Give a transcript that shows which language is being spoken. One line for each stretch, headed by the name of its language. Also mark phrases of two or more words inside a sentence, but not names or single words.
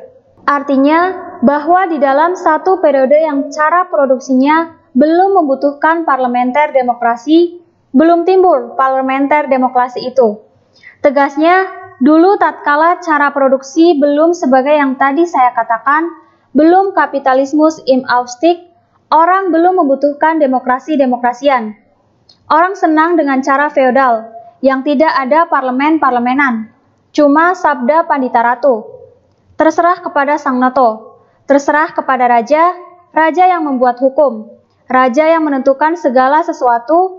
Indonesian: Artinya, bahwa di dalam satu periode yang cara produksinya belum membutuhkan parlementer demokrasi, belum timbul parlementer demokrasi itu. Tegasnya, dulu tatkala cara produksi belum sebagai yang tadi saya katakan, belum
German: kapitalismus im Aufstieg,
Indonesian: orang belum membutuhkan demokrasi-demokrasian. Orang senang dengan cara feodal, yang tidak ada parlemen-parlemenan, cuma sabda Pandita Ratu. Terserah kepada Sang Noto, terserah kepada raja, raja yang membuat hukum, raja yang menentukan segala sesuatu.